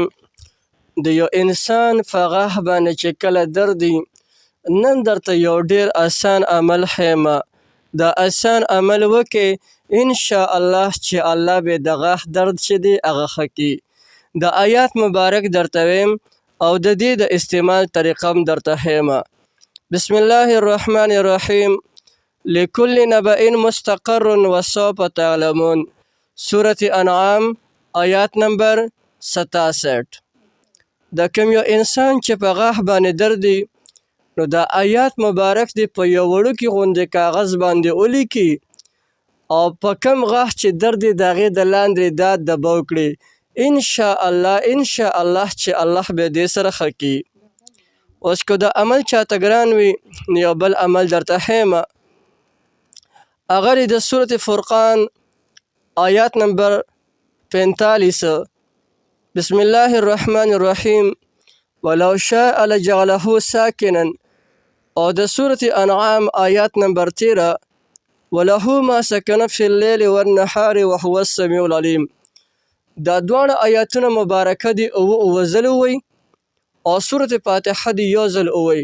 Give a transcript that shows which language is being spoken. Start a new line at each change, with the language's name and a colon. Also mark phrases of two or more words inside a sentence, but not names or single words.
Pashto: د یو انسان په غاښ باندې چې کله درد وي، نن درته یو ډیر آسان عمل ښیم. دا آسان عمل وکړئ، انشاءالله چې الله به د غاښ درد چې دی هغه ښه کړي. د آیات مبارک درته ویم او د دې د استعمال طریقه هم درته ښیم.
Arabic: بسم الله الرحمن الرحیم. لكل نبأ مستقر وسوف تعلمون.
Pashto: سورة انعام آیات نمبر 67. د کوم یو انسان چې په غاښ باندې درد وي، نو دا آیات مبارک دی په یو وړوکي غوندې کاغذ باندې ولیکي او په کوم غاښ چې درد دی د هغې د لاندې دا دبه وکړي. انشاءالله چې الله به دې سره ښه کړي. اوس که دا عمل چاته ګران وي، نو یو بل عمل درته ښیم. هغه د سورة فرقان آیات نمبر 45.
Arabic: بسم الله الرحمن الرحیم. ولو شاء لجعله ساکنا.
Pashto: او د سورة انعام آیات نمبر 13.
Arabic: وله ما سکن فی اللیل والنهار وهو السمیع العلیم.
Pashto: دا دواړه آیاتونه مبارکه دي اوه ځله ووایي او سورة فاتحه دي یو ځل ووایي.